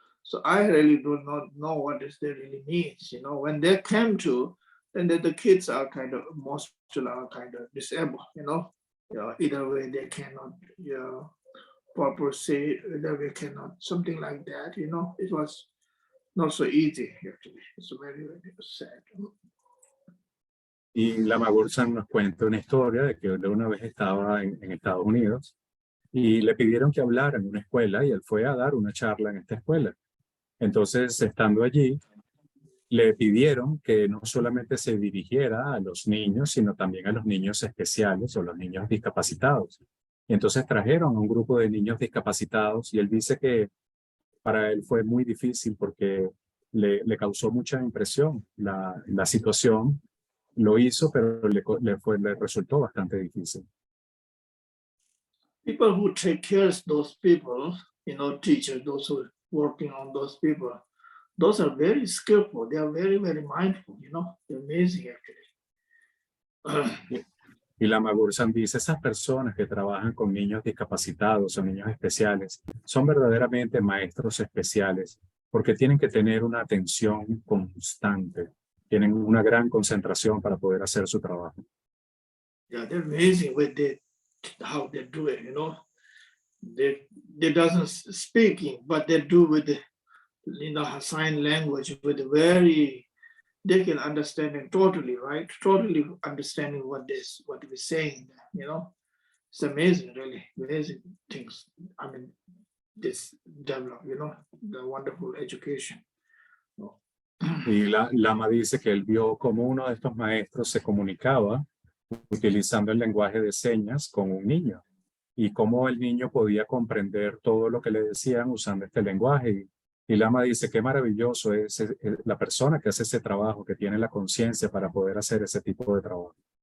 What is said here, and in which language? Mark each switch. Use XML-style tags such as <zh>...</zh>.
<en>So I really do not know what this really means. You know, when they came to, then the kids are kind of, most are kind of disabled, you know. Either way they cannot, proper say, either way cannot, something like that, you know. It was not so easy, actually. It's very, very sad.</en> <es>Y Lama Gursam nos cuenta una historia de que una vez estaba en Estados Unidos y le pidieron que hablara en una escuela y él fue a dar una charla en esta escuela. Entonces, estando allí, le pidieron que no solamente se dirigiera a los niños, sino también a los niños especiales o los niños discapacitados. Y entonces trajeron a un grupo de niños discapacitados y él dice que para él fue muy difícil porque le causó mucha impresión la situación. Lo hizo, pero le resultó bastante difícil.</es> <en>People who take care of those people, you know, teachers, those who are working on those people, those are very skillful. They are very, very mindful, you know, they're amazing actually.</en> <es>Y Lama Gursam dice, esas personas que trabajan con niños discapacitados o niños especiales son verdaderamente maestros especiales porque tienen que tener una atención constante, tienen una gran concentración para poder hacer su trabajo.</es> <en>Yeah, they're amazing with how they do it, you know. They doesn't speaking, but they do with the, you know, sign language with a very, they can understand it totally, right? Totally understanding what we're saying, you know. It's amazing, really, amazing things. I mean, this develop, you know, the wonderful education.</en> <es>Y Lama dice que él vio cómo uno de estos maestros se comunicaba utilizando el lenguaje de señas con un niño y cómo el niño podía comprender todo lo que le decían usando este lenguaje. Y Lama dice qué maravilloso es la persona que hace ese trabajo, que tiene la conciencia para poder hacer ese tipo de trabajo.</es>